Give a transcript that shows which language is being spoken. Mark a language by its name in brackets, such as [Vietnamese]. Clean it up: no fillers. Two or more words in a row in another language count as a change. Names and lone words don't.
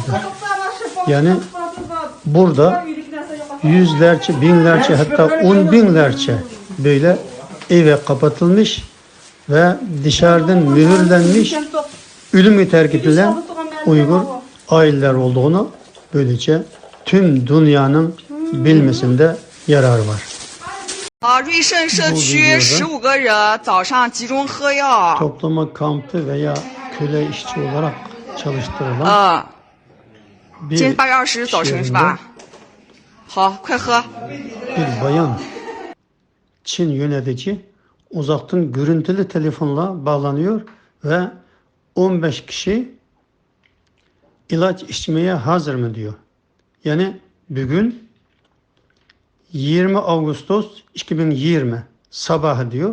[Turkish] Yani burada yüzlerce, binlerce, hatta 10 binlerce böyle eve kapatılmış ve dışarıdan mühürlenmiş, ölümü terk edilen Uygur aileler olduğunu böylece tüm dünyanın bilmesinde yarar var. [Chinese] 瑞盛社区15个人早上集中喝药。 [Turkish] Toplama kampı veya köle işçi olarak çalıştırılan [Chinese] 今天8月20早晨是吧？好，快喝。 [Turkish] bir bayan Çin yönetici uzaktan görüntülü telefonla bağlanıyor ve 15 kişi ilaç içmeye hazır mı diyor. Yani bugün 20 Ağustos 2020 sabahı diyor.